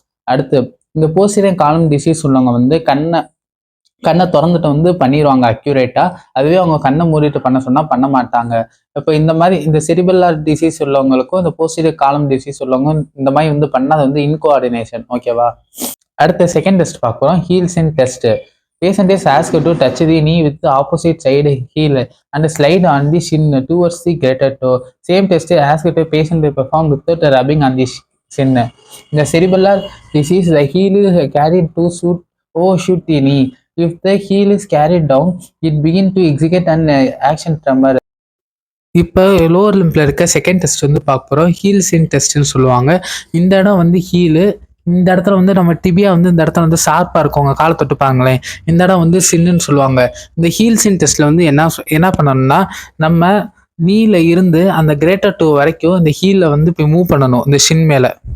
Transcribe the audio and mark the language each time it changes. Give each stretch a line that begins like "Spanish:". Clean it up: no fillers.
Tamil: அடுத்து இந்த போஸ்டீரியர் காலம் டிசீஸ் உள்ளவங்க வந்து கண்ணை திறந்துட்டு வந்து பண்ணிடுவாங்க அக்யூரேட்டா. அதுவே அவங்க கண்ணை மூடிட்டு பண்ண சொன்னா பண்ண மாட்டாங்க. இப்போ இந்த மாதிரி இந்த செரிபெல்லார் டிசீஸ் உள்ளவங்களுக்கும் இந்த போஸ்டீரியர் காலம் டிசீஸ் உள்ளவங்க இந்த மாதிரி வந்து பண்ணாது வந்து இன்கோஆர்டினேஷன். ஓகேவா? அடுத்த செகண்ட் டெஸ்ட் பார்க்குறோம், heels in test.
English: Patient is asked to touch the knee with the opposite side heel and slide on the shin towards the greater toe. Same test is asked to patient to perform without rubbing on the shin. In the cerebellar disease, the heel is carried to overshoot the knee. If the heel is carried down, it begins to execute an action tremor.
Tamil: இப்போ lower லிம்பில் இருக்க second test வந்து பார்க்க போகிறோம், heels இன் டெஸ்ட்னு சொல்லுவாங்க. இந்த இடம் வந்து heel, இந்த இடத்துல வந்து நம்ம டிபியா வந்து இந்த இடத்துல வந்து ஷார்ப்பாக இருக்கவங்க காலை தொட்டுப்பாங்களேன், இந்த இடம் வந்து சின்னுன்னு சொல்லுவாங்க. இந்த ஹீல்ஸின் டெஸ்ட்டில் வந்து என்ன பண்ணணும்னா, நம்ம நீல இருந்து அந்த கிரேட்டர் டோ வரைக்கும் இந்த ஹீலில் வந்து போய் மூவ் பண்ணணும் இந்த ஷின் மேலே.